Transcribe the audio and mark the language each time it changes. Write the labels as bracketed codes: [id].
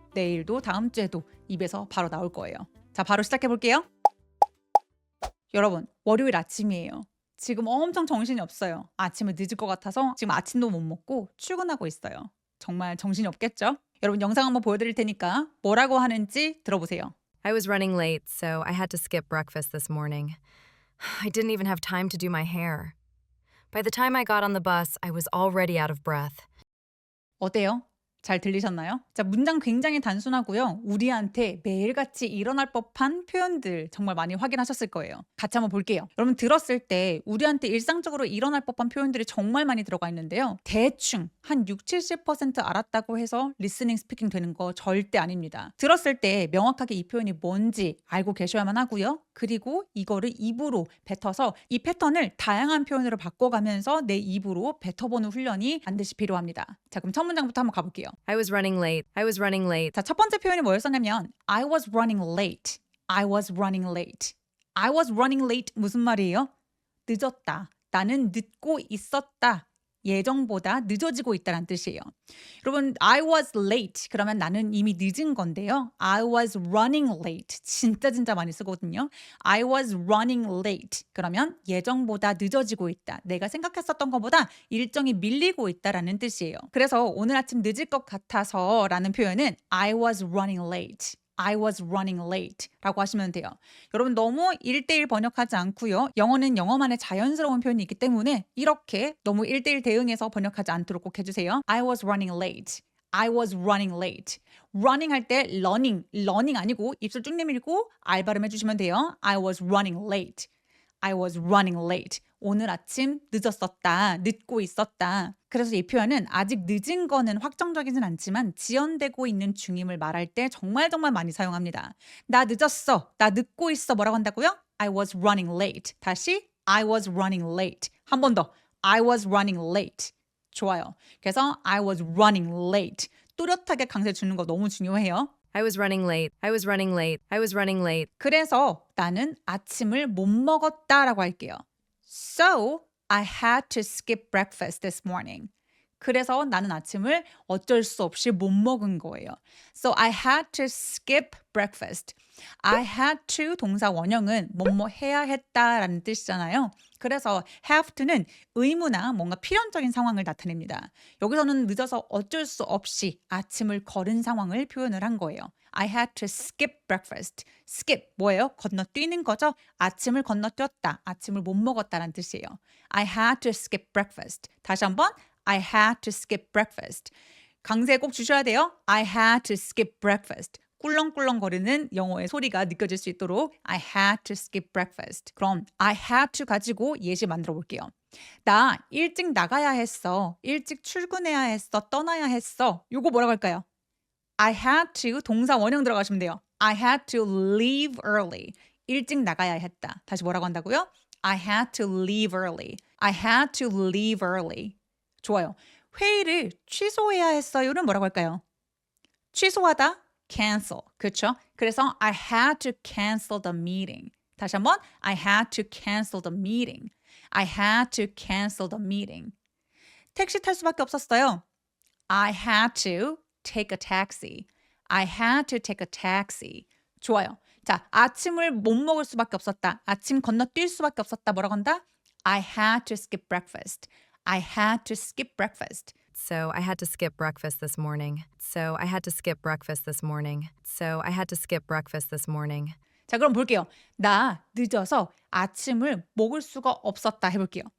[ko] 내일도 다음 주에도 입에서 바로 나올 거예요. 자, 바로 시작해 볼게요. 여러분, 월요일 아침이에요. 지금 엄청 정신이 없어요. 아침을 늦을 것 같아서 지금 아침도 못 먹고 출근하고 있어요. 정말 정신이 없겠죠? 여러분 영상 한번 보여드릴 테니까 뭐라고 하는지 들어보세요. [en] I was running late, so I had to skip breakfast this morning. I didn't even have time to do my hair. By the time I got on the bus, I was already out of breath. [ko] 어때요? 잘 들리셨나요? 자, 문장 굉장히 단순하고요. 우리한테 매일같이 일어날 법한 표현들 정말 많이 확인하셨을 거예요. 같이 한번 볼게요. 여러분 들었을 때 우리한테 일상적으로 일어날 법한 표현들이 정말 많이 들어가 있는데요. 대충 한 60-70% 알았다고 해서 리스닝 스피킹 되는 거 절대 아닙니다. 들었을 때 명확하게 이 표현이 뭔지 알고 계셔야만 하고요. 그리고 이거를 입으로 뱉어서 이 패턴을 다양한 표현으로 바꿔가면서 내 입으로 뱉어보는 훈련이 반드시 필요합니다. 자, 그럼 첫 문장부터 한번 가볼게요. [en] I was running late. I was running late. [ko] 자, 첫 번째 표현이 뭐였었냐면 [en] I was running late. I was running late. I was running late [ko] 무슨 말이에요? 늦었다. 나는 늦고 있었다. 예정보다 늦어지고 있다는 뜻이에요. 여러분, [en] I was late [ko] 그러면 나는 이미 늦은 건데요. [en] I was running late [ko] 진짜 많이 쓰거든요. [en] I was running late [ko] 그러면 예정보다 늦어지고 있다. 내가 생각했었던 것보다 일정이 밀리고 있다라는 뜻이에요. 그래서 오늘 아침 늦을 것 같아서 라는 표현은 [en] I was running late. I was running late [ko] 라고 하시면 돼요. 여러분 너무 1대1 번역하지 않고요. 영어는 영어만의 자연스러운 표현이 있기 때문에 이렇게 너무 1대1 대응해서 번역하지 않도록 꼭 해주세요. [en] I was running late. I was running late. [ko] running 할 때 running 아니고 입술 쭉 내밀고 R 발음해 주시면 돼요. [en] I was running late. I was running late. [ko] 오늘 아침 늦었었다. 늦고 있었다. 그래서 이 표현은 아직 늦은 거는 확정적이진 않지만 지연되고 있는 중임을 말할 때 정말 많이 사용합니다. 나 늦었어. 나 늦고 있어. 뭐라고 한다고요? [en] I was running late. [ko] 다시 [en] I was running late. 한 번 더. I was running late. 좋아요. [ko] 그래서 [en] I was running late. [ko] 또렷하게 강세 주는 거 너무 중요해요. [en] I was running late. I was running late. I was running late. [ko] 그래서 나는 아침을 못 먹었다라고 할게요. [en] So, I had to skip breakfast this morning. [ko] 그래서 나는 아침을 어쩔 수 없이 못 먹은 거예요. [en] So, I had to skip breakfast. I had to [ko] 동사 원형은 뭐뭐 해야 했다라는 뜻이잖아요. 그래서 have to는 의무나 뭔가 필연적인 상황을 나타냅니다. 여기서는 늦어서 어쩔 수 없이 아침을 거른 상황을 표현을 한 거예요. [en] I had to skip breakfast. skip [ko] 뭐예요? 건너뛰는 거죠. 아침을 건너뛰었다. 아침을 못 먹었다라는 뜻이에요. [en] I had to skip breakfast. 다시 한번 I had to skip breakfast. [ko] 강세 꼭 주셔야 돼요. [en] I had to skip breakfast. [ko] 꿀렁꿀렁거리는 영어의 소리가 느껴질 수 있도록 [en] I had to skip breakfast. [ko] 그럼 [en] I had to [ko] 가지고 예시 만들어 볼게요. 나 일찍 나가야 했어. 일찍 출근해야 했어. 떠나야 했어. 요거 뭐라고 할까요? [en] I had to [ko] 동사 원형 들어가시면 돼요. [en] I had to leave early. [ko] 일찍 나가야 했다. 다시 뭐라고 한다고요? [en] I had to leave early. I had to leave early. [ko] 좋아요. 회의를 취소해야 했어요는 뭐라고 할까요? 취소하다, cancel. 그렇죠? 그래서 [en] I had to cancel the meeting. [ko] 다시 한번 [en] I had to cancel the meeting. I had to cancel the meeting. [ko] 택시 탈 수밖에 없었어요. [en] I had to take a taxi. I had to take a taxi. [ko] 좋아요. 자, 아침을 못 먹을 수밖에 없었다. 아침 건너뛸 수밖에 없었다. 뭐라고 한다? [en] I had to skip breakfast. I had to skip breakfast. So I had to skip breakfast this morning. So I had to skip breakfast this morning. So I had to skip breakfast this morning. [ko] 자, 그럼 볼게요. 나 늦어서 아침을 먹을 수가 없었다 해볼게요.